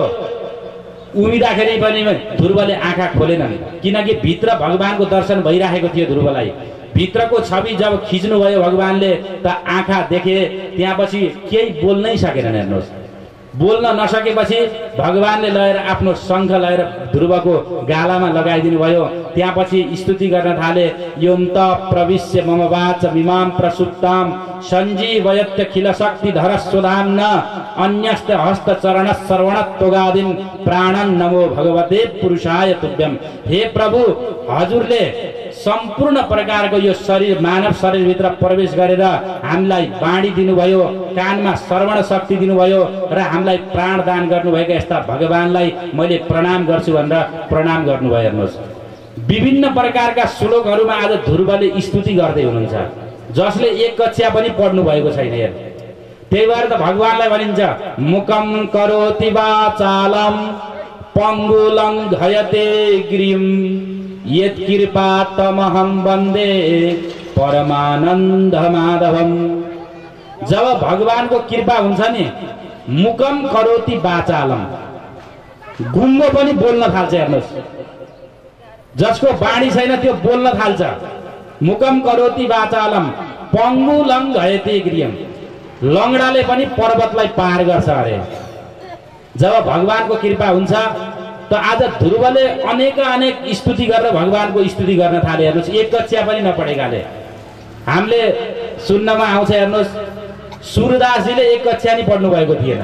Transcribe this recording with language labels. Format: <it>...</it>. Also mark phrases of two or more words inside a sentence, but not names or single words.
<ne>उभिँदाखेरि पनि ध्रुवले आँखा खोलेनन्, किनकि भित्र भगवानको दर्शन भइराखेको थियो। ध्रुवलाई भित्रको छवि जब खिच्नुभयो भगवानले त आँखा देखे। त्यहाँपछि केही बोल्नै सकेनन्। हेर्नुहोस्, बोल्न नसकेपछि भगवानले लगेर आफ्नो शङ्ख लगेर ध्रुवको गालामा लगाइदिनु भयो। त्यहाँपछि स्तुति गर्न थाले।</ne> <sa>योन्त प्रविश्य मम वाच मिमां प्रसुप्तां सञ्जीवयत्य खिल शक्ति धरस्वधाम न अन्यस्त हस्त चरण श्रवण त्वगादिन प्राणन नमो भगवते पुरुषाय तुभ्यम।</sa> <ne>हे प्रभु, हजुरले सम्पूर्ण प्रकारको यो शरीर, मानव शरीरभित्र प्रवेश गरेर हामीलाई बाणी दिनुभयो, कानमा श्रवण शक्ति दिनुभयो र हामीलाई प्राण दान गर्नुभएका यस्ता भगवानलाई मैले प्रणाम गर्छु भनेर प्रणाम गर्नुभयो। हेर्नुहोस्, विभिन्न प्रकारका श्लोकहरूमा आज ध्रुवले स्तुति गर्दै हुनुहुन्छ, जसले 1 कक्षा पनि पढ्नु भएको छैन। हेर, त्यही भएर त भगवानलाई भनिन्छ</ne> <sa>मुकम करोति वाचालं पंगुलं घयते गिरिं यत्कृपा तमहं वन्दे परमानंद माधवम।</sa> <ne>जब भगवानको कृपा हुन्छ नि,</ne> <sa>मुकम करोति वाचालं,</sa> <ne>गुङ्गो पनि बोल्न थाल्छ। हेर्नुहोस्, जसको बाणी छैन त्यो बोल्न थाल्छ।</ne> <sa>मुकम करोति वाचालम पङ्गु लङ्घयति गिरियम।</sa> <ne>लङ्गडाले पनि पर्वतलाई पार गर्छ अरे। जब भगवानको कृपा हुन्छ त आज ध्रुवले अनेक स्तुति गरेर भगवानको स्तुति गर्न थाले। हेर्नुहोस्, एक कक्षा पनि नपढेकाले हामीले सुन्नमा आउँछ। हेर्नुहोस्, सूरदासजीले एक कक्षा नि पढ्नु भएको थिएन।</ne>